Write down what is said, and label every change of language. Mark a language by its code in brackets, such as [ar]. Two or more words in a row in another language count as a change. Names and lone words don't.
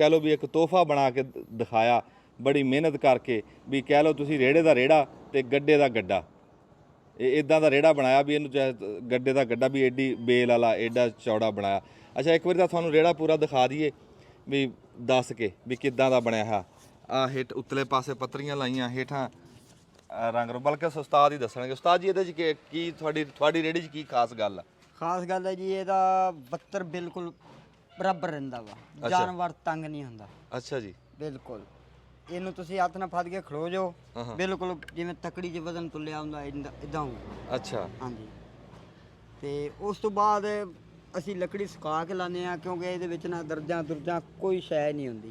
[pa] ਲੋ ਭੀ ਏਕ ਤੋਹਫ਼ਾ ਬਣਾ ਕੇ ਦਿਖਾਇਆ ਬੜੀ ਮਿਹਨਤ ਕਰਕੇ ਭੀ ਕਹਿ ਲੋ ਤੁਸੀਂ ਰੇੜ੍ਹੇ ਦਾ ਰੇੜ੍ਹਾ ਤੇ ਗੱਡੇ ਦਾ ਗੱਡਾ ਇਦਾਂ ਦਾ ਰੇੜ੍ਹਾ ਬਣਾਇਆ ਭੀ ਇਹਨੂੰ ਗੱਡੇ ਦਾ ਗੱਡਾ ਭੀ ਐਡੀ ਬੇਲ ਵਾਲਾ ਐਡਾ ਚੌੜਾ ਬਣਾਇਆ ਅੱਛਾ ਏਕ ਬਾਰ ਤਾਂ ਤੁਹਾਨੂੰ ਰੇੜ੍ਹਾ ਪੂਰਾ ਦਿਖਾ ਦਈਏ ਭੀ ਦੱਸ ਕੇ ਭੀ ਕਿਦਾਂ ਦਾ ਬਣਿਆ ਹੈ ਆ ਹੇਠ ਉਤਲੇ ਪਾਸੇ ਪੱਤਰੀਆਂ ਲਾਈਆਂ ਹੇਠਾਂ ਰੰਗ ਬਲਕਿ ਉਸਤਾਦ ਹੀ ਦੱਸਣਗੇ ਉਸਤਾਦ ਜੀ ਇਹਦੇ ਚ ਕੀ ਤੁਹਾਡੀ ਰੇੜ੍ਹੀ ਚ ਕੀ ਖਾਸ ਗੱਲ ਆ ਖਾਸ ਗੱਲ ਹੈ ਜੀ ਇਹਦਾ 72 ਬਿਲਕੁਲ ਬਰਾਬਰ ਰਹਿੰਦਾ ਵਾ ਜਾਨਵਰ ਤੰਗ ਨਹੀਂ ਹੁੰਦਾ ਅੱਛਾ ਜੀ ਬਿਲਕੁਲ ਇਹਨੂੰ ਤੁਸੀਂ ਹੱਥ ਨਾਲ ਫੜ ਕੇ ਖੜੋ ਜਾਓ ਬਿਲਕੁਲ ਜਿਵੇਂ ਤਕੜੀ 'ਚ ਵਜ਼ਨ ਤੁਲਿਆ ਹੁੰਦਾ ਇਦਾਂ ਹੋਊ ਅੱਛਾ ਹਾਂਜੀ ਤੇ ਉਸ ਤੋਂ ਬਾਅਦ ਅਸੀਂ ਲੱਕੜੀ ਸੁਕਾ ਕੇ ਲਾਉਂਦੇ ਆ ਕਿਉਂਕਿ ਇਹਦੇ ਵਿੱਚ ਨਾ ਦਰਜਾਂ ਕੋਈ ਸ਼ੈ ਨਹੀਂ ਹੁੰਦੀ